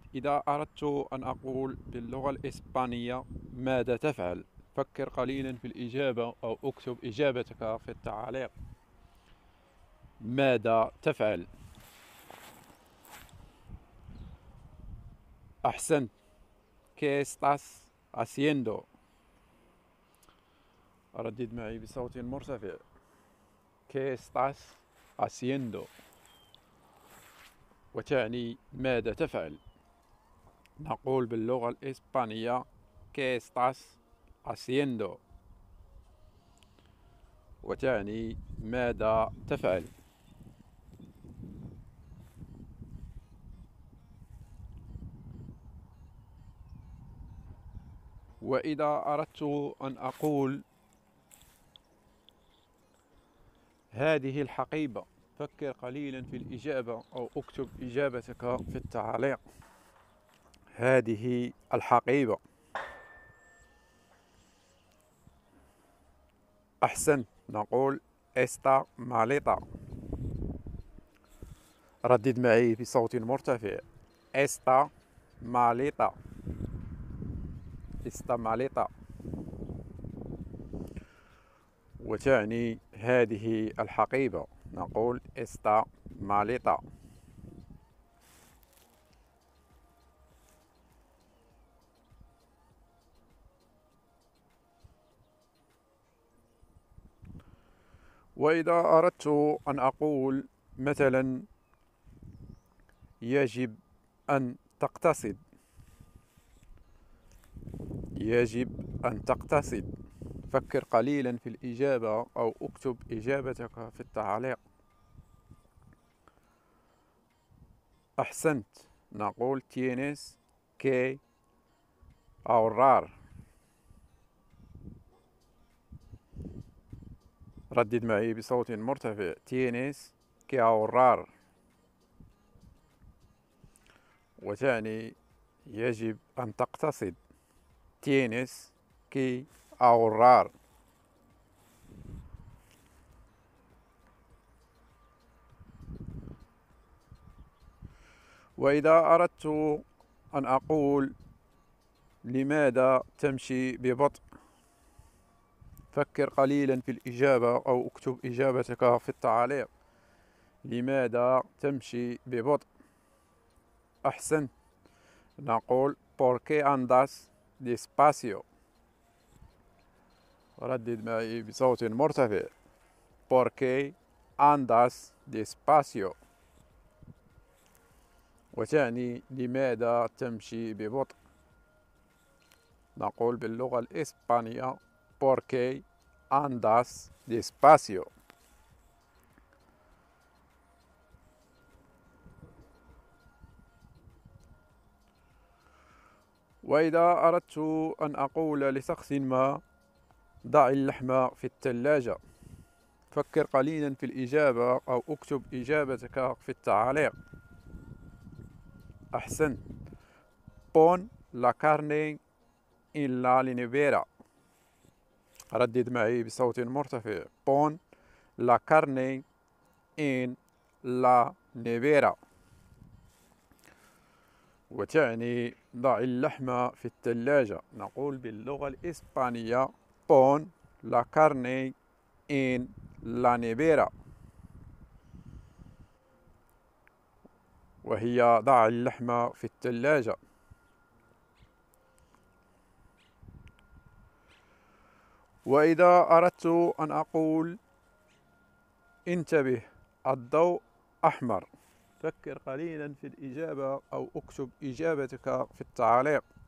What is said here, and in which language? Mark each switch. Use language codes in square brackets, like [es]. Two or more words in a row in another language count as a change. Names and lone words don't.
[ar] إذا أردت أن أقول باللغة الإسبانية ماذا تفعل، فكر قليلا في الإجابة أو اكتب إجابتك في التعليق. ماذا تفعل؟ أحسنت. [es] ¿Qué estás haciendo؟ [ar] ردد معي بصوت مرتفع. [es] ¿Qué estás haciendo؟ [ar] وتعني ماذا تفعل. نقول باللغة الإسبانية [es] ¿Qué estás haciendo؟ [ar] وتعني ماذا تفعل. وإذا أردت أن أقول هذه الحقيبة، فكر قليلا في الإجابة أو اكتب إجابتك في التعليق. هذه الحقيبة. أحسنت. نقول [es] esta maleta. [ar] ردد معي بصوت مرتفع. [es] esta maleta. esta maleta. [ar] وتعني هذه الحقيبة. نقول [es] esta maleta. [ar] وإذا أردت أن أقول مثلا يجب أن تقتصد، يجب أن تقتصد، فكر قليلا في الإجابة أو اكتب إجابتك في التعليق. أحسنت. نقول [es] tienes que ahorrar. [ar] ردد معي بصوت مرتفع. [es] tienes que ahorrar. [ar] وتعني يجب أن تقتصد. [es] tienes que ahorrar. [ar] وإذا أردت أن أقول لماذا تمشي ببطء، فكر قليلا في الإجابة أو اكتب إجابتك في التعليق. لماذا تمشي ببطء؟ أحسنت. نقول [es] ¿Por qué andas despacio؟ [ar] ردد معي بصوت مرتفع. [es] ¿Por qué andas despacio؟ [ar] وتعني لماذا تمشي ببطء. نقول باللغة الإسبانية [es] ¿Por qué andas despacio؟ [ar] وإذا أردت أن أقول لشخص ما ضع اللحم في الثلاجة، فكر قليلا في الإجابة أو اكتب إجابتك في التعليق. أحسنت. [es] Pon la carne en la nevera. [ar] ردد معي بصوت مرتفع. [es] Pon la carne en la nevera. [ar] وتعني ضع اللحم في الثلاجة. نقول باللغة الإسبانية [es] Pon la carne en la nevera. [ar] وهي ضع اللحم في الثلاجة. وإذا أردت أن أقول انتبه الضوء أحمر، فكر قليلا في الإجابة أو اكتب إجابتك في التعليق.